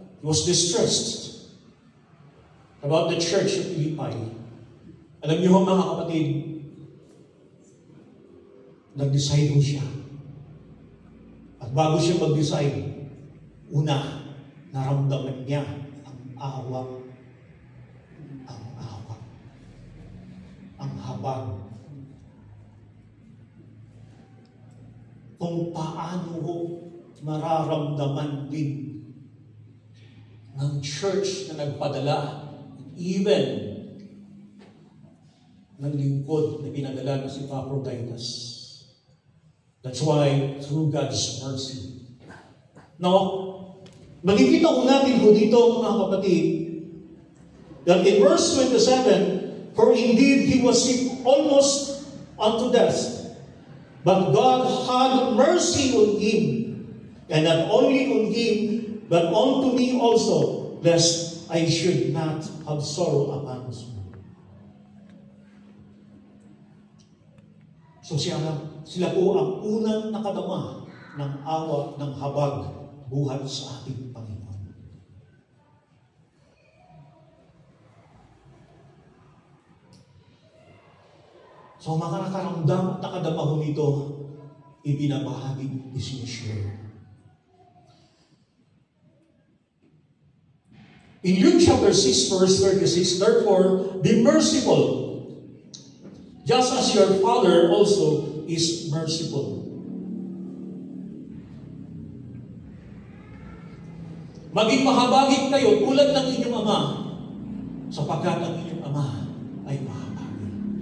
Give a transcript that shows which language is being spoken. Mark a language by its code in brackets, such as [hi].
[en] He was distressed about the church of Philippi. [tl] Alam niyo mga kapatid, nag-decide ho siya. At bago siya mag-decide, una, naramdaman niya ang awa, ang habag. Kung paano ho mararamdaman din ng church na nagpadala, even ng lingkod na pinadala na si Epaphroditus. [en] That's why, through God's mercy. Now, [tl] makikita ko natin po dito, mga kapatid, [en] that in verse 27, for indeed he was sick almost unto death, but God had mercy on him, and not only on him, but unto me also, lest I should not have sorrow upon us. [tl] So sila po ang unang nakadama ng awa, ng habag, buhat sa ating Panginoon. So mga nakaramdam at nakadama ho nito, ibinabahagi, isinishare. [en] In Luke chapter 6, verse 36, therefore, be merciful, just as your Father also is merciful. [tl] Maging mahabagin kayo tulad ng inyong Ama, sapagkat ang inyong Ama ay mahabagin.